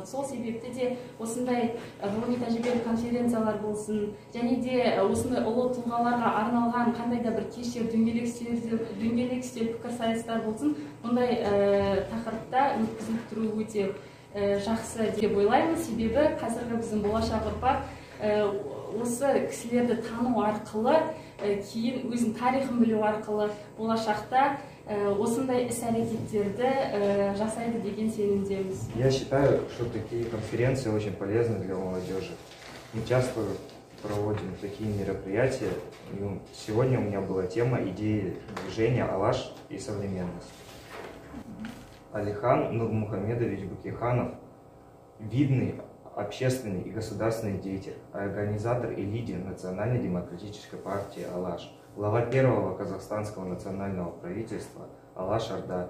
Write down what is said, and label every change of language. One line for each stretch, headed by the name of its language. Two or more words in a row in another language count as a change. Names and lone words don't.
Kazakh: Сол себепті де осындай ғылыми тәжірибелік конференциялар болсын, және де осындай ұлы тұлғаларға арналған қандай да бір кештер, дөңгелек үстел пікірсайыстар болсын, бұндай тақырыпта өткізіліп тұру өте жақсы деп ойлаймын. Себебі қазіргі біздің болашақ ұрпақ осы кісілерді тану арқылы, кейін өзінің тарихын білу арқылы болашақта осындай іс-әрекеттерді жасайды деген сенімдеміз.
Russian: Я считаю, что такие конференции очень полезны для молодежи. Мы часто проводим такие мероприятия. Сегодня у меня была тема идеи движения «Алаш и современность». Алихан Нурмухамедович Бөкейханов – видный общественный и государственный деятель, организатор и лидер Национально-демократической партии «Алаш», глава первого казахстанского национального правительства «Алаш-Орда».